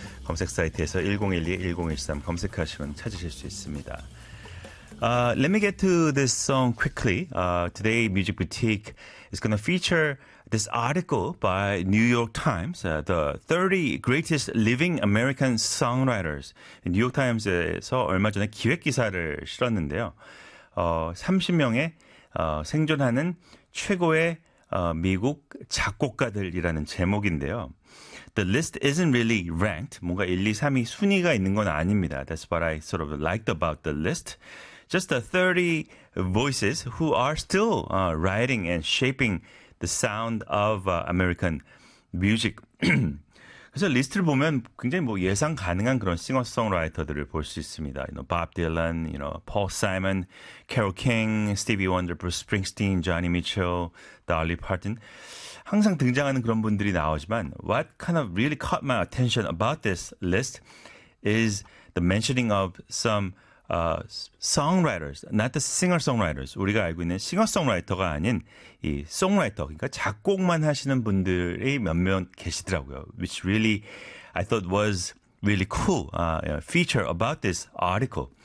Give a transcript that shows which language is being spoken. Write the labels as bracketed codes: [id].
[ko] 검색 사이트에서 1012-1013 검색하시면 찾으실 수 있습니다. [en] Let me get to this song quickly. Today, Music Boutique is going to feature this article by New York Times, the 30 greatest living American songwriters. [ko] 뉴욕 타임스에서 얼마 전에 기획 기사를 실었는데요. 30명의 생존하는 최고의 미국 작곡가들이라는 제목인데요. [en] The list isn't really ranked. [ko] 뭔가 1, 2, 3위 순위가 있는 건 아닙니다. [en] That's what I sort of liked about the list. Just the 30 voices who are still writing and shaping the sound of American music. [ko] 그래서 리스트를 보면 굉장히 뭐 예상 가능한 그런 싱어송라이터들을 볼 수 있습니다. [en] You know, Bob Dylan, you know, Paul Simon, Carole King, Stevie Wonder, Bruce Springsteen, Johnny Mitchell, Dolly Parton. [ko] 항상 등장하는 그런 분들이 나오지만 [en] what kind of really caught my attention about this list is the mentioning of some songwriters, not the singer-songwriters. [ko] 우리가 알고 있는 싱어송라이터가 아닌 이 송라이터, 그러니까 작곡만 하시는 분들이 몇 명 계시더라고요. [en] Which really, I thought was really cool feature about this article.